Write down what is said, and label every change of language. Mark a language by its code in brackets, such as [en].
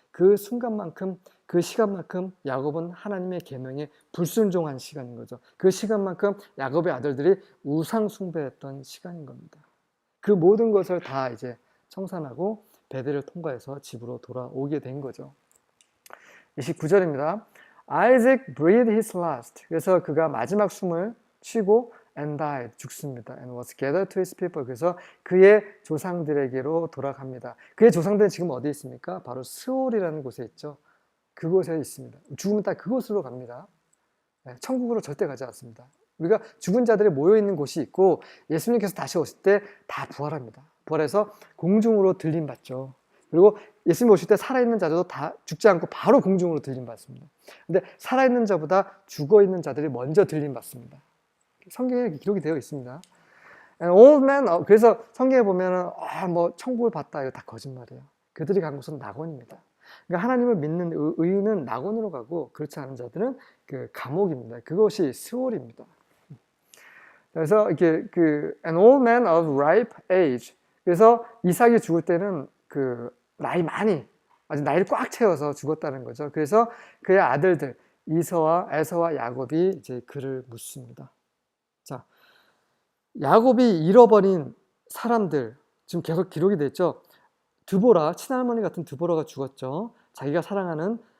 [ko] 그 순간만큼 그 시간만큼 야곱은 하나님의 계명에 불순종한 시간인 거죠. 그 시간만큼 야곱의 아들들이 우상 숭배했던 시간인 겁니다. 그 모든 것을 다 이제 청산하고 베델을 통과해서 집으로 돌아오게 된 거죠. 29절입니다. [en] Isaac breathed his last. [ko] 그래서 그가 마지막 숨을 쉬고 [en] and died, [ko] 죽습니다. [en] And was gathered to his people. [ko] 그래서 그의 조상들에게로 돌아갑니다. 그의 조상들은 지금 어디에 있습니까? 바로 스올이라는 곳에 있죠. 그곳에 있습니다. 죽으면 딱 그곳으로 갑니다. 천국으로 절대 가지 않습니다. 우리가 죽은 자들이 모여있는 곳이 있고 예수님께서 다시 오실 때 다 부활합니다. 부활해서 공중으로 들림받죠. 그리고 예수님 오실 때 살아있는 자들도 다 죽지 않고 바로 공중으로 들림받습니다. 근데 살아있는 자보다 죽어있는 자들이 먼저 들림받습니다. 성경에 기록이 되어 있습니다. [en] Old man, [ko] 그래서 성경에 보면은 뭐 천국을 봤다 이거 다 거짓말이에요. 그들이 간 곳은 낙원입니다. 그러니까 하나님을 믿는 의인은 낙원으로 가고 그렇지 않은 자들은 그 감옥입니다. 그것이 스올입니다. 그래서 이렇게 [en] an old man of ripe age. [ko] 그래서 이삭이 죽을 때는 그 나이 많이 아주 나이를 꽉 채워서 죽었다는 거죠. 그래서 그의 아들들 에서와 야곱이 이제 그를 묻습니다. 자, 야곱이 잃어버린 사람들 지금 계속 기록이 됐죠. 드보라, 친할머니 같은 드보라가 죽었죠. 자기가 사랑하는